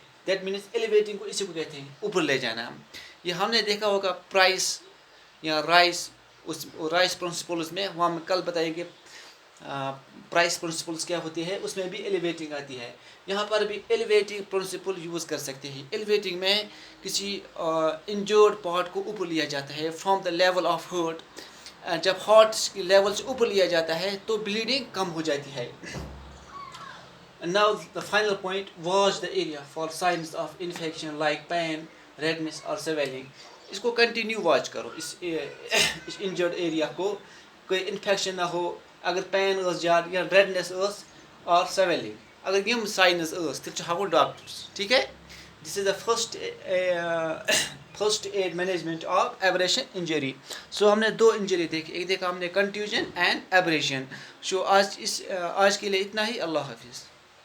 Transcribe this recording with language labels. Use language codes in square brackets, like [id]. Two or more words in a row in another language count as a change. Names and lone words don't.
[en] that means [ur] ایلیویٹنگ کو اسی کو کہتے ہیں اوپر لے جانا. یہ ہم نے دیکھا ہوگا پرائس یا رائس, اس [en] rice principles [ur] میں, وہاں میں کل بتائیں گے [en] price principles [ur] کیا ہوتی ہے, اس میں بھی ایلیویٹنگ آتی ہے. یہاں پر بھی [en] elevating principle [ur] یوز کر سکتے ہیں. ایلیویٹنگ میں کسی [en] injured part [ur] کو اوپر لیا جاتا ہے [en] from the level of heart. [ur] جب ہارٹ کی لیول سے اوپر لیا جاتا ہے تو بلیڈنگ کم ہو جاتی ہے. [en] Now the final point, wash the area for signs of infection like pain, redness or swelling. [ur] اس کو [en] continue watch [ur] کرو, اس [en] injured area [ur] کو کوئی انفیکشن نہ ہو. [ks] اگر پین ٲس زیادٕ یا ریڈنس ٲس اور سویلنگ, اگر یم سائنز ٲس تیٚلہِ چھُ ہاوُن ڈاکٹرس. [ur] ٹھیک ہے, [en] this is the first aid management of abrasion injury. [ur] سو ہم نے 2 انجری دیکھی, ایک دیکھا ہم نے [en] contusion and abrasion. [ur] سو آج کے لیے اتنا ہی. اللہ حافظ.